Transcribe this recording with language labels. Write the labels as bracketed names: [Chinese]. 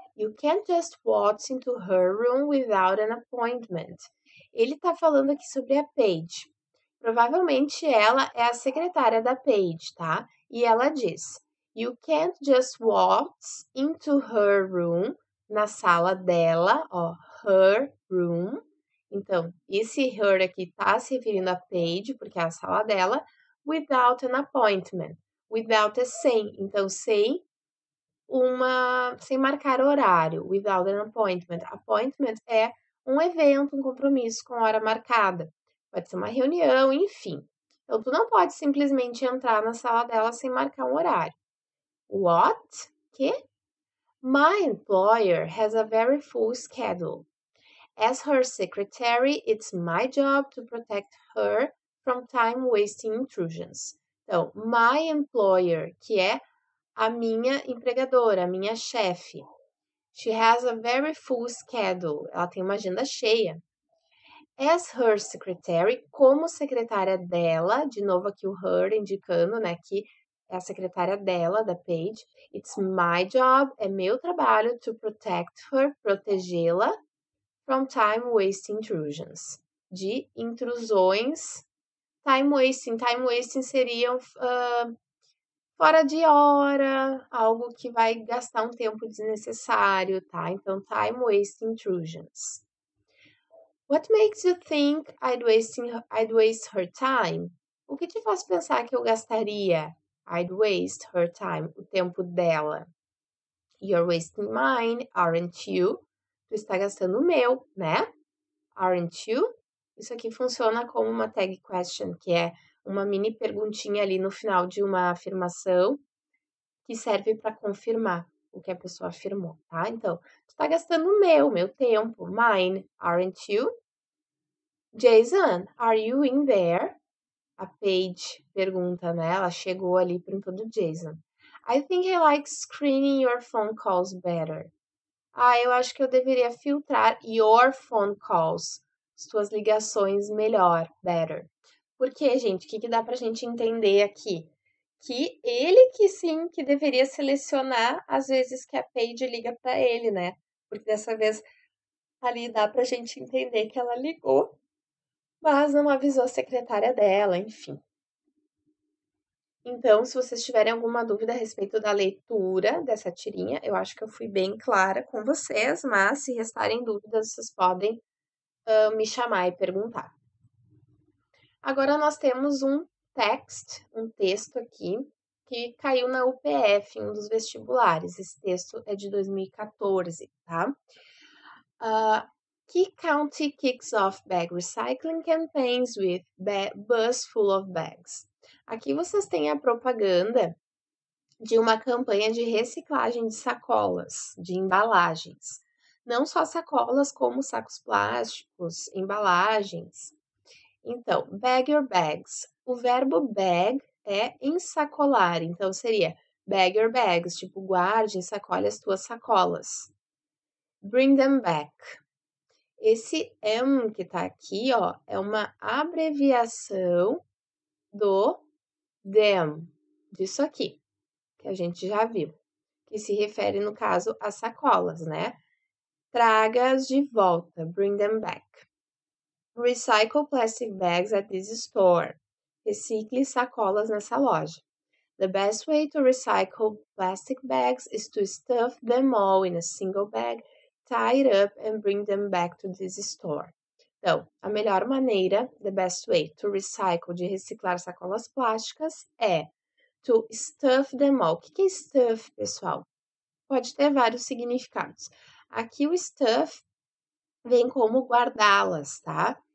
[English] You can't just waltz into her room without an appointment. [Portuguese] Ele tá falando aqui sobre a Paige. Provavelmente ela é a secretária da Paige, tá? E ela diz: [English] You can't just waltz into her room, [Portuguese] na sala dela, ó, [English] her room. [Portuguese] Então, esse her aqui tá se referindo a Paige, porque é a sala dela, [English] without an appointment. [Portuguese] Without é sem, então sem sem marcar horário, [English] without an appointment. [Portuguese] Appointment é um evento, um compromisso com hora marcada. Pode ser uma reunião, enfim. Então, tu não pode simplesmente entrar na sala dela sem marcar um horário. [English] What? [Portuguese] Que? [English] My employer has a very full schedule. As her secretary, it's my job to protect her from time-wasting intrusions. [Portuguese] Então, my employer, que é a minha empregadora, a minha chefe. [English] She has a very full schedule. [Portuguese] Ela tem uma agenda cheia. [English] As her secretary, [Portuguese] como secretária dela, de novo aqui o her indicando, né, que é a secretária dela, da Paige. [English] It's my job, [Portuguese] é meu trabalho [English] to protect her, [Portuguese] protegê-la [English] from time-wasting intrusions. [Portuguese] De intrusões. Time-wasting seriam fora de hora, algo que vai gastar um tempo desnecessário, tá? [English] Então, time-wasting intrusions. What makes you think I'd waste her time? [Portuguese] O que te faz pensar que eu gastaria [English] I'd waste her time, [Portuguese] o tempo dela? [English] You're wasting mine, aren't you? [Portuguese] Tu está gastando o meu, né? [English] Aren't you? [Portuguese] Isso aqui funciona como uma tag question, que é uma mini perguntinha ali no final de uma afirmação que serve para confirmar. o que a pessoa afirmou, tá? Então, tu tá gastando meu tempo. [English] Mine, aren't you? Jason, are you in there? [Portuguese] A Paige pergunta, né? Ela chegou ali perguntando Jason. [English] I think I like screening your phone calls better. [Portuguese] Eu acho que eu deveria filtrar [English] your phone calls, [Portuguese] as tuas ligações melhor, better. Por quê, gente? O que dá pra gente entender aqui? Que ele que sim, que deveria selecionar as vezes que a Paige liga pra ele, né? Porque dessa vez ali dá pra gente entender que ela ligou, mas não avisou a secretária dela, enfim. Então, se vocês tiverem alguma dúvida a respeito da leitura dessa tirinha, eu acho que eu fui bem clara com vocês, mas se restarem dúvidas, vocês podem me chamar e perguntar. Agora nós temos um texto aqui, que caiu na UPF, um dos vestibulares. Esse texto é de 2014, tá? [English] Key County kicks off bag recycling campaigns with bus full of bags. [Portuguese] Aqui vocês têm a propaganda de uma campanha de reciclagem de sacolas, de embalagens. Não só sacolas, como sacos plásticos, embalagens. Então, [English] bag your bags. [Portuguese] O verbo bag é ensacolar, então seria bag your bags, tipo guarde, ensacole as tuas sacolas. [English] Bring them back. [Portuguese] Esse M que tá aqui, ó, é uma abreviação do them, disso aqui, que a gente já viu, que se refere, no caso, às sacolas, né? Traga-as de volta, [English] bring them back. Recycle plastic bags at this store. [Portuguese] Recicle sacolas nessa loja. [English] The best way to recycle plastic bags is to stuff them all in a single bag, tie it up and bring them back to this store. [Portuguese] Então, a melhor maneira, [English] the best way to recycle, [Portuguese] de reciclar sacolas plásticas, é [English] to stuff them all. [Portuguese] O que é stuff, pessoal? Pode ter vários significados. Aqui o stuff vem como guardá-las, tá?